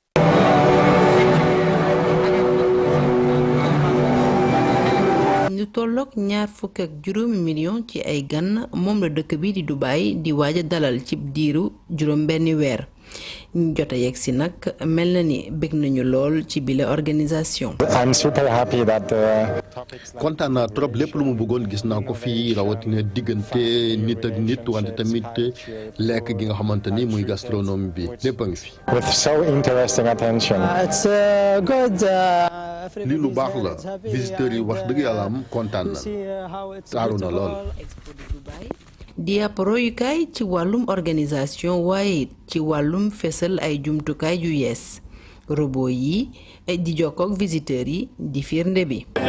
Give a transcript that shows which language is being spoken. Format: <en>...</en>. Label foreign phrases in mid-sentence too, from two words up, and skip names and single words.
<wo>ñu tolloog ñaar fukk ak juróomi million ci ay gan moom la dëkk bi di Dubaï di waaj a dalal ci diiru juróom benni weer. ñu jot a yegg si nag mel na ni bëgg nañu lool ci bile organisation.</wo> <en>I'm super happy that.</en> <wo>kontaan naa trop lépp lu mu bëggoon gis naa ko fii rawatina diggante nit ak nit wante tamit lekk gi nga xamante ni muy gastronomie bi lépp a ngi fi.</wo> <en>with so interesting attention. It's good.</en> <wo>lii lu baax la visiteurs yi wax dëgg yàlla am kontaan na taaru na lool. di ab royukaay ci wàllum organisation waaye ci wàllum fesal ay jumtukaay yu yees robot yi di jokkook visiteurs yi di firnde bi.</wo>